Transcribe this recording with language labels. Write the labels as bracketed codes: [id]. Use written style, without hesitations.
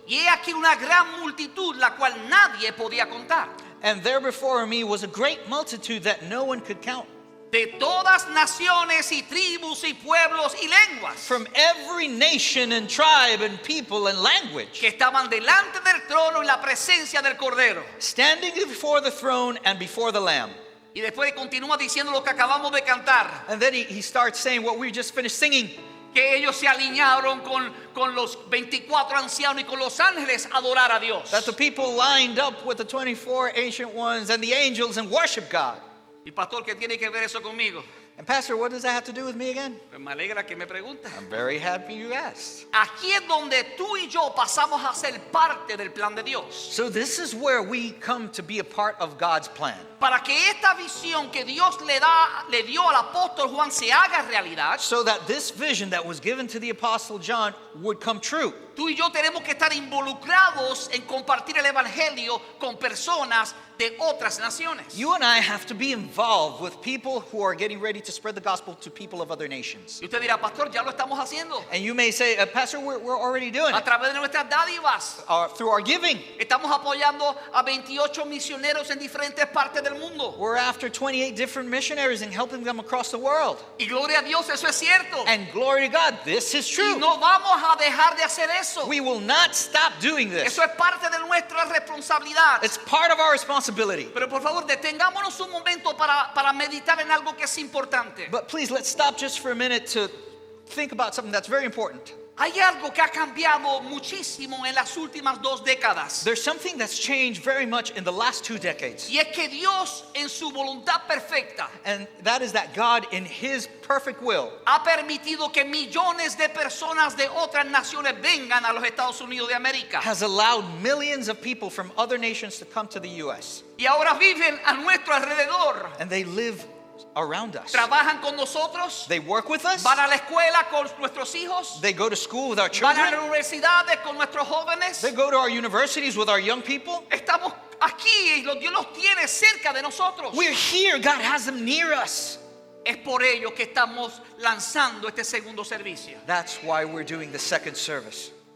[es] y he aquí una gran multitud, la cual nadie podía contar, [en] and there before me was a great multitude that no one could count, [es] de todas naciones y tribus y pueblos y lenguas, [en] from every nation and tribe and people and language, [es] que estaban delante del trono en la presencia del Cordero. [en] standing before the throne and before the Lamb. [es] Y después continúa diciendo lo que acabamos de cantar, [en] And then he starts saying what we just finished singing, [es] que ellos se alinearon con los 24 ancianos y con los ángeles a adorar a Dios. [en] that the people lined up with the 24 ancient ones and the angels and worship God. [es] Y pastor, ¿qué tiene que ver eso conmigo? [en] And Pastor, what does that have to do with me again? [es] Pues me alegra que me pregunta. [en] I'm very happy you asked. [es] Aquí es donde tú y yo pasamos a ser parte del plan de Dios. [en] So this is where we come to be a part of God's plan. [es] Para que esta visión que Dios le dio al apóstol Juan se haga realidad, [en] So that this vision that was given to the Apostle John would come true. [es] tú y yo tenemos que estar involucrados en compartir el evangelio con personas de otras naciones. [en] You and I have to be involved with people who are getting ready to spread the gospel to people of other nations. [es] Y usted dirá, pastor, ya lo estamos haciendo. [en] And you may say, Pastor, we're already doing [es] A [en] it. [es] través de nuestras dádivas. [en] Through our giving. [es] Estamos apoyando a 28 misioneros en diferentes partes del mundo. [en] We're after 28 different missionaries and helping them across the world. [es] Y gloria a Dios, eso es cierto. [en] And glory to God, this is [es] Y [en] true. [es] no vamos a dejar de hacer eso. [en] We will not stop doing this. [es] Eso es parte de nuestra responsabilidad. [en] It's part of our responsibility. [es] Pero por favor, detengámonos un momento para meditar en algo que es importante. [en] But please, let's stop just for a minute to think about something that's very important. [es] Hay algo que ha cambiado muchísimo en las últimas 2 décadas. [en] There's something that's changed very much in the last 2 decades. [es] Y es que Dios, en su voluntad perfecta, [en] And that is that God, in His perfect will, [es] ha permitido que millones de personas de otras naciones vengan a los Estados Unidos de América. [en] has allowed millions of people from other nations to come to the U.S. [es] Y ahora viven a nuestro alrededor. [en] And they live around us. [es] Trabajan con nosotros. [en] They work with us. [es] Van a la escuela con nuestros hijos. [en] They go to school with our [es] Van a las [en] children. [es] universidades con nuestros jóvenes. [en] They go to our universities with our young people. [es] Estamos aquí y Dios los tiene cerca de nosotros. [en] We're here. God has them near us. [es] Es por ello que estamos lanzando este segundo servicio. [en] That's why we're doing the second service.